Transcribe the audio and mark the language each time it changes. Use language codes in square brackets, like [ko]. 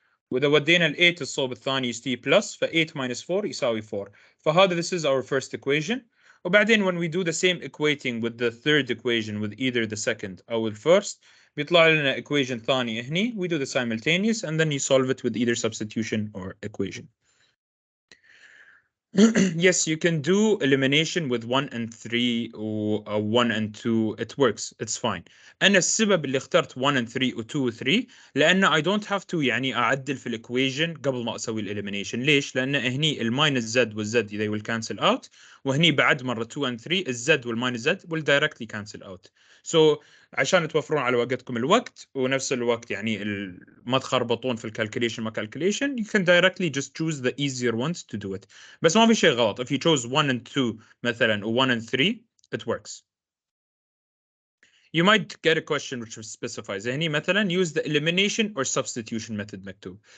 [ar] وإذا ودينا ال 8 الصوب الثاني يستوي plus ف 8 minus 4 يساوي 4 [en] فهذا this is our first equation وبعدين when we do the same equating with the third equation with either the second أو the first [ar] بيطلع لنا [en] equation ثاني هني we do the simultaneous and then you solve it with either substitution or equation. Yes, you can do elimination with 1 and 3 or 1 and 2. It works. It's fine. [ar] أنا السبب اللي اخترت 1 and 3 و 2 و 3 لأن [en] I don't have to [ar] يعني أعدل في الإكويشن قبل ما أسوي الإليمينيشن. ليش؟ لأن هني الماينس Z والZ [en] they will cancel out [ar] وهني بعد مرة 2 and 3 الZ والماينس Z [en] will directly cancel out. [ar] So عشان توفرون على وقتكم الوقت ونفس الوقت يعني ما تخربطون في الكالكوليشن ما calculation. [en] You can directly just choose the easier ones to do it. [ar] بس ما في شيء غلط. [en] If you chose 1 and 2 [ar] مثلا و [en] 1 and 3 it works. You might get a question which specifies [ar] هني مثلا [en] use the elimination or substitution method مكتوب.